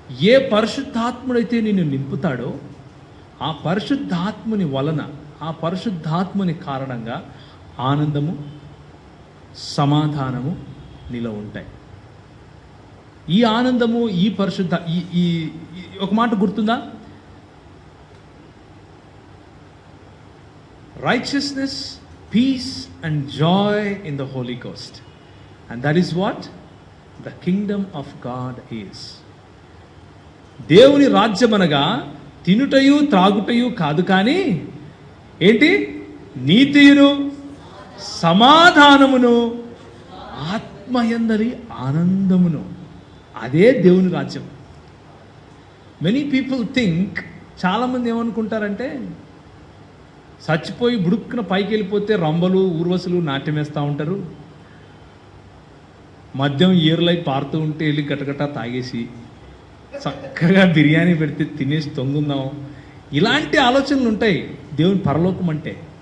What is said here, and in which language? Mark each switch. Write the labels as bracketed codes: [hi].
[te] ఏ పరిశుద్ధాత్ముడైతే నిన్ను నింపుతాడో ఆ పరిశుద్ధాత్ముని వలన, ఆ పరిశుద్ధాత్ముని కారణంగా ఆనందము, సమాధానము నీలో ఉంటాయి. ఈ ఆనందము, ఈ పరిశుద్ధ ఈ ఒక మాట గుర్తుందా? [en] righteousness, peace and joy in the Holy Ghost, and that is what the kingdom of God is. [te] దేవుని రాజ్యం అనగా తినుటయు త్రాగుటయు కాదు, కానీ ఏంటి? నీతియును సమాధానమును ఆత్మయందలి ఆనందమును. అదే దేవుని రాజ్యం. [en] many people think, [te] చాలామంది ఏమనుకుంటారంటే చచ్చిపోయి బుడుక్కున పైకి వెళ్ళిపోతే రంబలు ఊర్వశులు నాట్యం వేస్తూ ఉంటారు, మద్యం ఏరులై పారుతూ ఉంటే వెళ్ళి గటగట తాగేసి చక్కగా బిర్యానీ పెడితే తినేసి తొంగుందాం, ఇలాంటి ఆలోచనలు ఉంటాయి దేవుని పరలోకం అంటే.